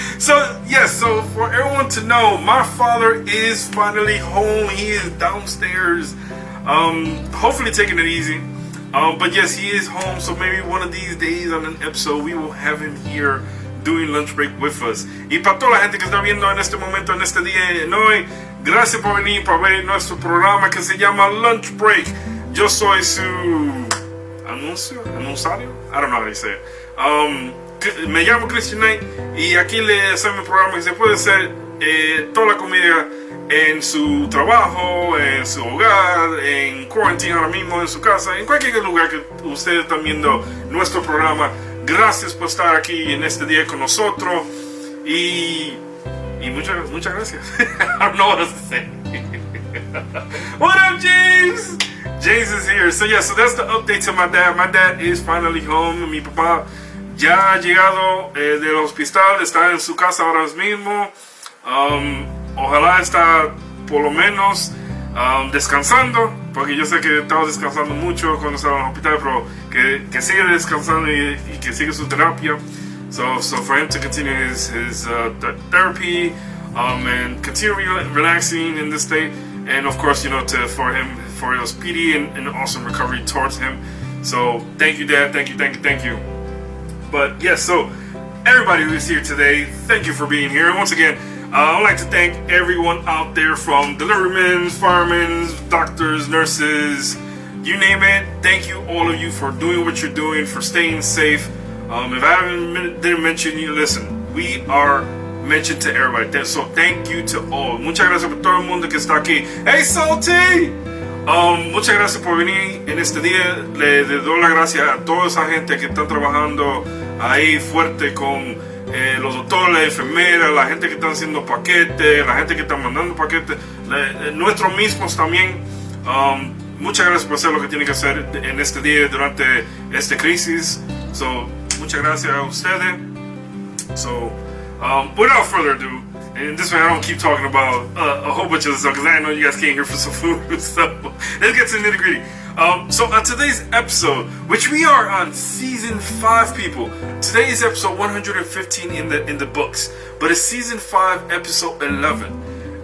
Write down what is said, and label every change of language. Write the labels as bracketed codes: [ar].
[en] So, yes, so for everyone to know, my father is finally home. He is downstairs, hopefully taking it easy. But yes, he is home, so maybe one of these days on an episode, we will have him here doing Lunch Break with us. [es] Y para toda la gente que está viendo en este momento, en este día de hoy, gracias por venir para ver nuestro programa que se llama Lunch Break. Yo soy su anunciario, [en] I don't know how you say it. [es] Me llamo Cristianknight y aquí le hacemos un programa que se puede hacer toda la comida en su trabajo, en su hogar, en quarantine ahora mismo, en su casa, en cualquier lugar que ustedes están viendo nuestro programa. Gracias por estar aquí en este día con nosotros y muchas gracias. [en] I don't know what else to say. What up, James? James is here. So yeah, so that's the update to my dad. My dad is finally home. [es] Mi papá ya ha llegado del hospital, está en su casa ahora mismo. Ojalá está por lo menos descansando, porque yo sé que estaba descansando mucho cuando estaba en el hospital, pero que sigue descansando y que sigue su terapia. [en] So for him to continue his therapy and continue relaxing in this state, and of course, you know, for a speedy and awesome recovery towards him. So thank you, Dad. Thank you. But yes, so everybody who is here today, thank you for being here. And once again, I'd like to thank everyone out there, from deliverymen, firemen, doctors, nurses, you name it. Thank you, all of you, for doing what you're doing, for staying safe. If I didn't mention you, listen, we are mentioned to everybody. So thank you to all. [es] Muchas gracias por todo el mundo que está aquí. [en] Hey, Salty! [es] Muchas gracias por venir en este día. Le doy las gracias a toda esa gente que está trabajando ahí fuerte con los doctores, las enfermeras, la gente que está haciendo paquetes, la gente que está mandando paquetes, nuestros mismos también. Muchas gracias por hacer lo que tienen que hacer en este día durante esta crisis. So, muchas gracias a ustedes. [en] So, without further ado, and this way I don't keep talking about a whole bunch of stuff, because I know you guys came here for some food. So let's get to the nitty gritty. So on today's episode, which we are on season 5, people. Today is episode 115 in the books, but it's season 5, episode 11.